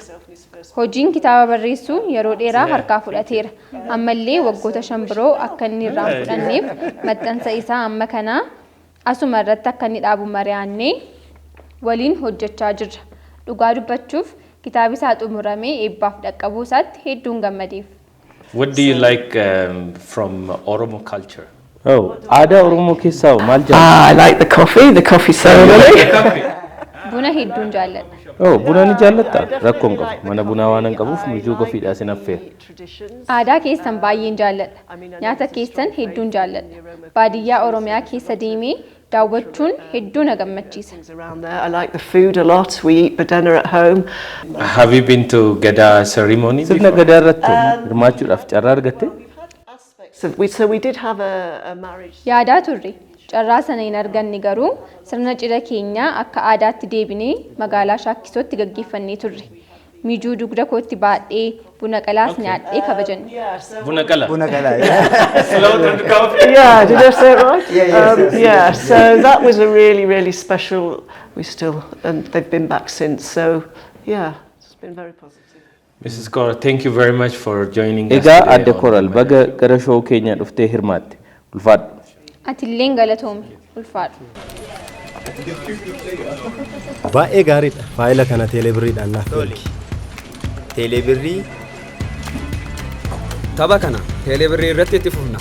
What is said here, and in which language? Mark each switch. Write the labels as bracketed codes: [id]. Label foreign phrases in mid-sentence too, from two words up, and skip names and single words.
[om] Hojiin kitaaba barreessuu yeroo dheeraa harkaa fudhateera. Ammallee waggoota 5 biroo akka inni irraa fudhanneef maxxansa isaa amma kanaa asuma irratti akka inni dhaabu mari'annee waliin hojjechaa jirra. Dhugaa dubbachuuf kitaabi isaa xumuramee eebbaaf dhaqqabuu isaatti hedduun gammadeef. [en] What do you like from Oromo culture? [om] Oh, aadaa Oromoo keessaa maal jaalladha? [en] I like the coffee ceremony. [om] Buna hedduun jaalladha. Oh, buna ni jaallatta? Rakkoon qabu. Mana bunaa waan hin qabuuf mijuu kofiidhaa sin affeera. Aadaa keessan baay'een jaalladha. Nyaata keessan hedduun jaalladha. Baadiyyaa Oromiyaa keessa deemee daawwachuun hedduu na gammachiisa. [en] Around there, I like the food a lot. We eat badana at home. Have you been to Gada ceremony? [om] Sirna Gadaa irratti hirmaachuudhaaf carraa argatte? [en] So we did have a marriage. [om] Yaadaa turre. Carraa sana hin arganne garuu sirna cidha keenyaa akka aadaatti deebinee magaalaa Shaakkisootti gaggeeffannee turre. Mijuu dugda kootti baadhee buna qalaas nyaadhee kabajanne. Buna qala. Buna qala. [en] Yeah, did I say it right? Yeah, so that was a really special. And they've been back since. So yeah, it's been very positive. Mrs. Cora, thank you very much for joining us. [om] Egaa adda Coral baga gara show keenya dhuftee hirmaatte. Ulfaadhu. Atilleen galatoome. Ulfaadhu. Baay'ee gaariidha. Faayila kana teelebirriidhaan naaf tolchi. Teelebirrii Tapha kana teelebirrii irratti itti fufna.